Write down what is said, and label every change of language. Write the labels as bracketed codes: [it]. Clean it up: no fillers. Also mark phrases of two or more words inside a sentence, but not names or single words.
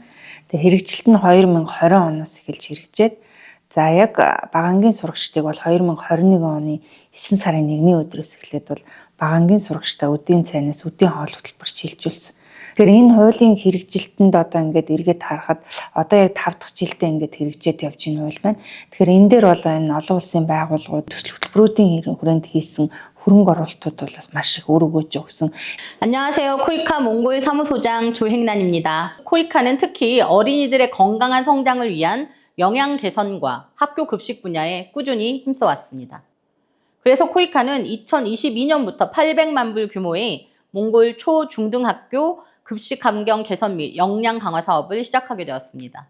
[mn] Тэгээ хэрэгжилт нь 2020 оноос эхэлж хэрэгжээд за яг багангийн сурагчдыг бол 2021 оны 9 сарын 1-ний өдрөөс эхлээд бол багангийн сурагчдаа өдийн цайнаас өдийн хоол хөтөлбөр шилжүүлсэн. Тэгэхээр энэ хуулийн хэрэгжилтэнд одоо ингээд эргээд харахад одоо яг 5 дахь жилдээ ингээд хэрэгжээд явж байгаа хууль байна. Тэгэхээр энэ дээр бол энэ олон улсын байгууллагууд төсөл хөтөлбөрүүдийн хүрээнд хийсэн хөрөнгө оруулалтууд бол бас маш их өр өгөөж өгсөн. [ko] 안녕하세요. 코이카 몽골 사무소장 조행란입니다. 코이카는 특히 어린이들의 건강한 성장을 위한 영양 개선과 학교 급식 분야에 꾸준히 힘써왔습니다. 그래서 코이카는 2022년부터 800만 불 규모의 몽골 초, 중등학교 급식 환경 개선 및 역량 강화 사업을 시작하게 되었습니다.